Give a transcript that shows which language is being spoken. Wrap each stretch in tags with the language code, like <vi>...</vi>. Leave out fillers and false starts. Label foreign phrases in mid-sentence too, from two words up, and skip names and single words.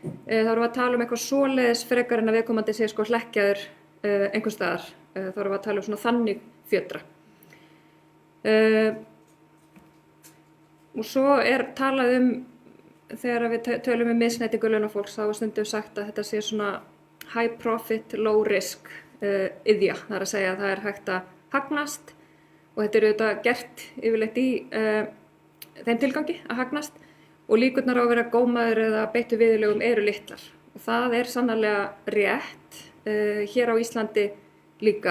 <is>þá erum við að tala eitthvað svoleiðis frekar en að viðkomandi sé sko hlekkjaður einhvers staðar. Þá erum við að tala svona þannig fjötra. Og svo talað þegar við tölum misneytingu launafólks, þá stundum sagt að þetta sé svona</is> <en>high profit, low risk</en> <is>iðja. Það að segja að það hægt að hagnast og þetta auðvitað gert yfirleitt í þeim tilgangi að hagnast og líkurnar á að vera gómaður eða beittu viðurlögum eru litlar. Og það sannarlega rétt hér á Íslandi líka.</is>